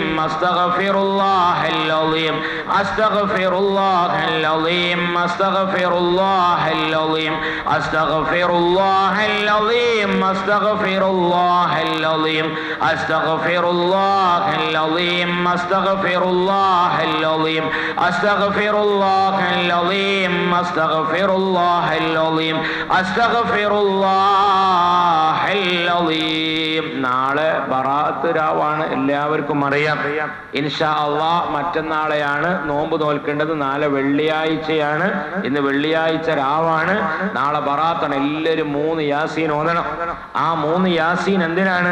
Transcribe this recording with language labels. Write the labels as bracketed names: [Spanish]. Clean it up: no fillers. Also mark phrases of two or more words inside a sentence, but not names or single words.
[Arabic] أستغفر الله العظيم أستغفر الله العظيم أستغفر الله العظيم أستغفر الله العظيم أستغفر الله العظيم أستغفر الله العظيم أستغفر الله العظيم أستغفر الله العظيم أستغفر الله العظيم أستغفر الله العظيم. [Malayalam] നാളെ ബറാഅത്ത് രാവാണ്, എല്ലാവർക്കും അറിയാം. [Arabic] إن شاء الله [Malayalam] മറ്റന്നാളെയാണ് നോമ്പ് നോൽക്കേണ്ടത്. നാളെ വെള്ളിയാഴ്ചയാണ്. ഇന്ന് വെള്ളിയാഴ്ച രാവാണ്. നാളെ ബറാഅത്താണ്. എല്ലാവരും 3 യാസീൻ ഓതണം. ആ 3 യാസീൻ എന്തിനാണ്?